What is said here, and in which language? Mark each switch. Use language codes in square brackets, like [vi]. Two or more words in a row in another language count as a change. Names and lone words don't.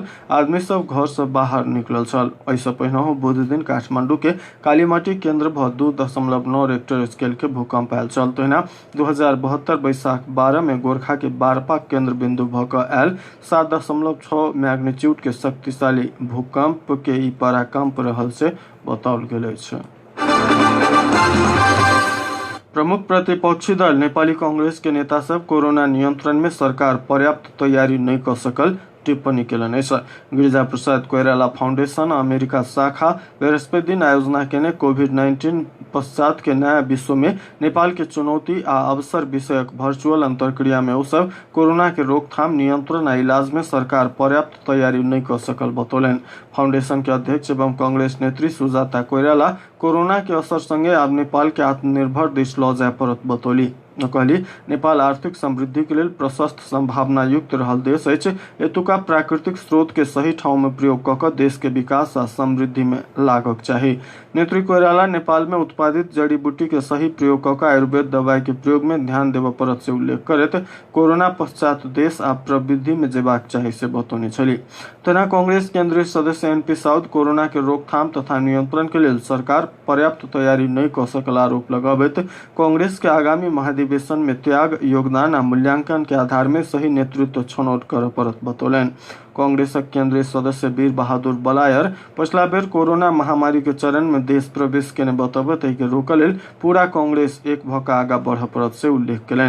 [mai] आदमी सब घर से बाहर निकलल छल। एहिसँ पहिनहु बुध दिन काठमांडू के कालीमाटी केंद्र पर 2.9 [en] Richter scale [mai] के भूकंप आयल छल। तहिना 2072 बैसाख 12 में गोरखा के बारपा केंद्र बिंदु भऽ कऽ आयल 7.6 मैग्नीट्यूड के शक्तिशाली भूकंप के ई पराकंप रहल से बताओल गेल अछि। प्रमुख प्रतिपक्षी दल नेपाली कांग्रेस के नेता सब कोरोना नियंत्रण में सरकार पर्याप्त तैयारी नहीं कर सकल टिप्पणी केलन अछि। गिरिजा प्रसाद कोइराला फाउंडेशन अमेरिका शाखा बृहस्पति दिन आयोजना केने कोविड-19 पश्चात के नया विश्व में नेपाल के चुनौती आ अवसर विषयक वर्चुअल अंतरक्रिया में उसब कोरोना के रोकथाम नियंत्रण आ इलाज में सरकार पर्याप्त तैयारी नहीं कर सकल बतौलन। फाउंडेशन के अध्यक्ष एवं कांग्रेस नेत्री सुजाता कोइराला कोरोना के असर संगे आब नेपाल के आत्मनिर्भर दिश लऽ जाय पड़त बतौली। कहली नेपाल आर्थिक समृद्धि के लिए प्रशस्त संभावना युक्त रहल देश अछि। एतुका प्राकृतिक स्रोत के सही ठाव में प्रयोग कऽ कऽ देश के विकास आ समृद्धि में लागक चाही। नेत्री कोइराला नेपाल में उत्पादित जड़ी बूटी के सही प्रयोग कऽ कऽ आयुर्वेद दवाई के प्रयोग में ध्यान देबऽ पड़त से उल्लेख करैत कोरोना पश्चात देश आ प्रवृद्धि में जेबाक चाही से बतौने छली। तेना कांग्रेस केंद्रीय सदस्य एनपी साउद कोरोना के रोकथाम तथा नियंत्रण के लिए सरकार पर्याप्त तैयारी नहीं कऽ सकल आरोप लगाबैत कांग्रेस के आगामी महाधिवेशन में त्याग योगदान आ मूल्यांकन के आधार में सही नेतृत्व छनौट करऽ पड़त बतौलन। कांग्रेसक केंद्रीय सदस्य वीर बहादुर बलायर पछिला बेर कोरोना महामारी के चरण में देश प्रवेश केने बतबैत एहि के रोकऽ लेल पूरा कांग्रेस एक भऽ कऽ आगाँ बढ़ऽ पड़त से उल्लेख केलनि।